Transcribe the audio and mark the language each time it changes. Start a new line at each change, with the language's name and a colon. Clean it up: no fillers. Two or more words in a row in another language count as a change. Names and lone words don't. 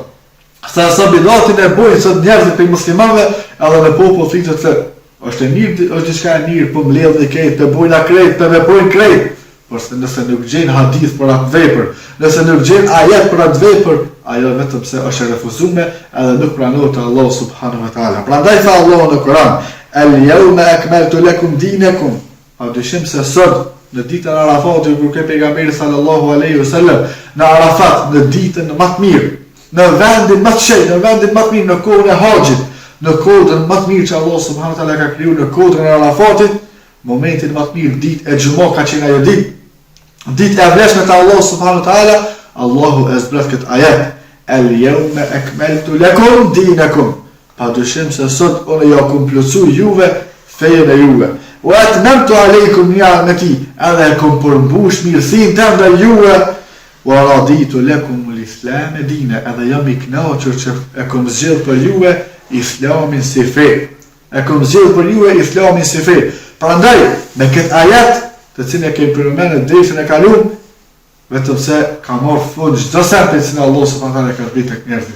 Albanian: Sa bidatin e bojnë sot njerëzit për muslimanëve, edhe në popull flitet se është e mirë, është diçka e mirë, po mbledh dhe krejt, të bojnë krejt, të veprojnë krejt. Por nëse nuk gjen hadith për atë vepër, nëse nuk gjen ajet për atë vepër, ajo vetëm se është e refuzuar edhe nuk pranohet te Allah
Arabic: سبحانه وتعالى.
Albanian: Prandaj tha Allahu në Kur'an:
Arabic: "اليوم أكملت لكم دينكم."
Albanian: Padyshim se sot në ditën e Arafatit kur ke pejgamberi
Arabic: صلى الله عليه وسلم
Albanian: në Arafat, në ditën më të mirë, në vendin më të shenjtë, në vendin më të mirë, në kohën e haxhit, në kohën më të mirë që Allah
Arabic: سبحانه وتعالى
Albanian: ka krijuar në kohën e Arafatit, momentin më të mirë, ditë e xhumë ka qenë ajo ditë e vlefshme te Allah
Arabic: سبحانه وتعالى,
Albanian: Allahu e zbrat këtë ajet:
Arabic: "اليوم أكملت لكم دينكم."
Albanian: Padyshim se sot unë ja kam plotsuar juve fejen e juve.
Arabic: وأتممت عليكم نعمتي,
Albanian: edhe kom përmbush mirësinë tënde ndaj juve.
Arabic: ورضيت لكم الإسلام دينا,
Albanian: edhe jam i kënaqur që e kam zgjedhur për juve islamin si fe. E kam zgjedhur për juve islamin si fe. Prandaj me këtë ajet të cilën e kemi përmendur dersën e kaluar, vetëm se ka marrë fund çdo sent që Allah
Arabic: سبحانه وتعالى
Albanian: ka zbritur tek njerëzit.